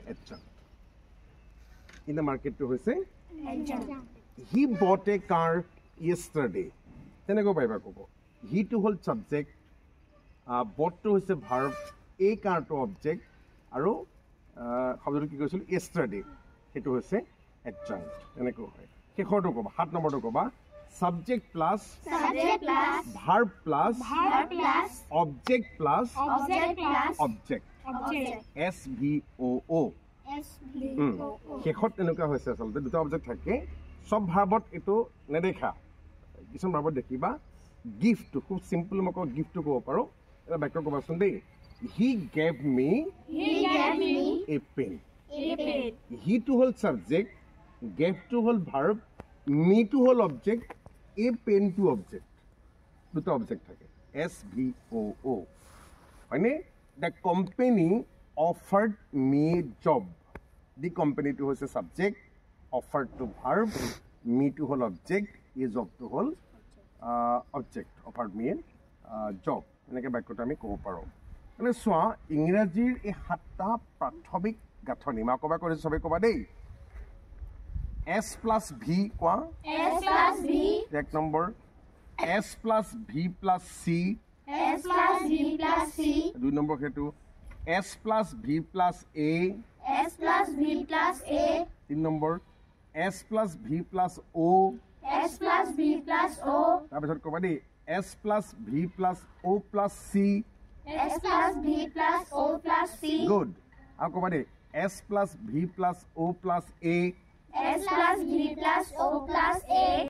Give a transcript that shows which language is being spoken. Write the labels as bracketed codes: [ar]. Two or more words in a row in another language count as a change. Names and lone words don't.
[en] adjunct in the market [as] হৈছে [en] he bought a car yesterday [as] তেনেকৈ পাৰিবা ক'ব হিটো হ'ল ছাবজেক্ট বটটো হৈছে ভাৰ্ব এই কাৰটো অবজেক্ট আৰু শব্দটো কি কৈছিলোঁ yesterday সেইটো হৈছে এডজাংক্ট তেনেকৈ হয় শেষৰটো ক'বা 7 নম্বৰটো ক'বা [en] subject plus verb plus object plus object [as] SVOO শেষত এনেকুৱা হৈছে আচলতে দুটা অবজেক্ট থাকে সব ভাৰ্বত এইটো নেদেখা কিছুমান ভাৰ্বত দেখিবা গিফ্টটো খুব চিম্পল মই কওঁ গিফ্টটো ক'ব পাৰোঁ এটা বাক্য ক'বাচোন দেই [en] he gave me a pen [as] হিটো হ'ল ছাবজেক্ট গেভটো হ'ল ভাৰ্ব মিটো হ'ল অবজেক্ট এ পেনটো অবজেক্ট দুটা অবজেক্ট থাকে SVOO হয়নে [en] the company offered me job [as] দি কোম্পানীটো হৈছে ছাবজেক্ট অফাৰ্ডটো ভাৰ্ব মিটো হ'ল অবজেক্ট এই জবটো হ'ল অবজেক্ট [en] offered me job [as] এনেকৈ বাক্যটো আমি ক'ব পাৰোঁ মানে চোৱা ইংৰাজীৰ এই 7টা প্ৰাথমিক গাঁথনি মই ক'বা কৰিছোঁ চবেই ক'বা দেই [en] S plus V [as] কোৱা [en] S plus V 1 নম্বৰ S plus V plus C S plus V plus C 2 [as] নম্বৰ সেইটো [en] S plus V plus A S plus V plus A 3 নম্বৰ S plus V plus O S plus V plus O [as] তাৰপিছত ক'বা দেই [en] S plus V plus O plus C S plus V plus O plus C good [as] আৰু ক'বা দেই [en] S plus V plus O plus A S plus V plus O plus A